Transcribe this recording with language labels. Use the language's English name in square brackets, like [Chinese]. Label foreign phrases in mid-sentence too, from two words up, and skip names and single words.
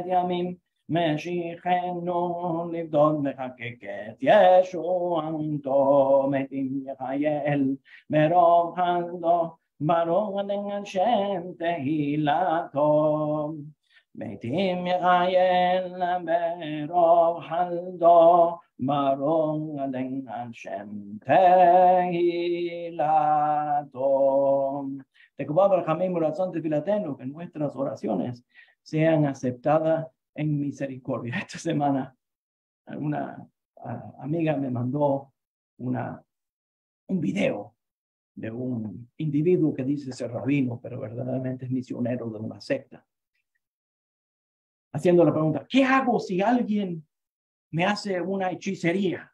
[Hebrew] ימים משיחנו לבדוד מחקקת ישועתו, מתים יחייל ברוב חסדו, ברוך אדון שם תהילתו, מתים יחייל ברוב חסדו, ברוך אדון שם תהילתו. [Spanish] De Jehová Barjamim, oración de Filateno, que nuestras oraciones sean aceptadas en misericordia. Esta semana una amiga me mandó un video de un individuo que dice ser rabino, pero verdaderamente es misionero de una secta, haciendo la pregunta, ¿qué hago si alguien me hace una hechicería?